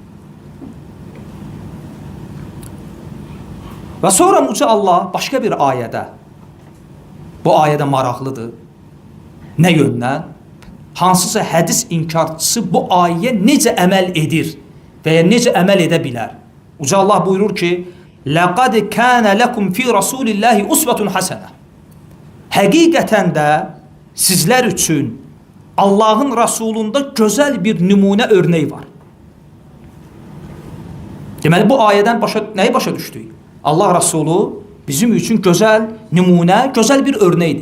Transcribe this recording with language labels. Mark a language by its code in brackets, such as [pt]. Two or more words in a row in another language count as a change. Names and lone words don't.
[az] Və sonra Uca Allah başqa bir ayədə, bu ayədə maraqlıdır, nə yöndən? Hansısa hədis inkarçısı bu ayəyə necə əməl edir və ya necə əməl edə bilər? Uca Allah buyurur ki, [ar] لَقَدْ كَانَ لَكُمْ فِي رَسُولِ اللّٰهِ أُسْوَةٌ حَسَنَةٌ. [az] Həqiqətən də sizlər üçün Allahın Rasulunda gözəl bir nümunə örnək var. Deməli, bu ayədən nəyi başa düşdük? Allah Rasulü bizim üçün gözəl nümunə, gözəl bir örnəkdir.